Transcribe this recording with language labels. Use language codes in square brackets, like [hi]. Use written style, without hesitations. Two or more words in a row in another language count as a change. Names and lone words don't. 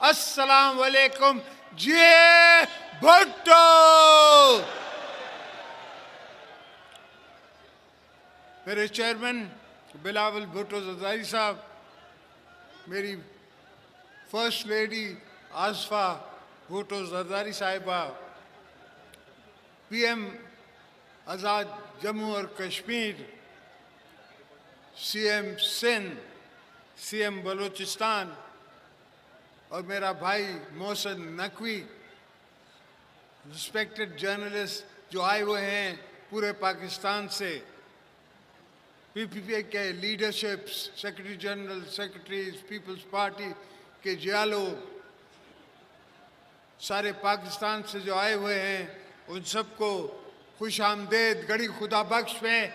[ar] السلام عليكم. [ur] जे भुट्टो। میرے چیئرمین بلاول بھٹو زرداری صاحب، میری [en] first lady [ur] آصفہ بھٹو زرداری صاحبہ, پی ایم آزاد جموں اور کشمیر, سی ایم سندھ، سی ایم بلوچستان اور میرا بھائی محسن نقوی, [en] respected journalist [ur] جو آئے ہوئے ہیں پورے پاکستان سے، پی پی پی کے لیڈرشپ, [en] secretary general, [ur] سیکرٹریز، پیپلز پارٹی کے جیالو، سارے پاکستان سے جو آئے ہوئے ہیں ان سبکو خوش آمدید گڑھی خدا بخش میں.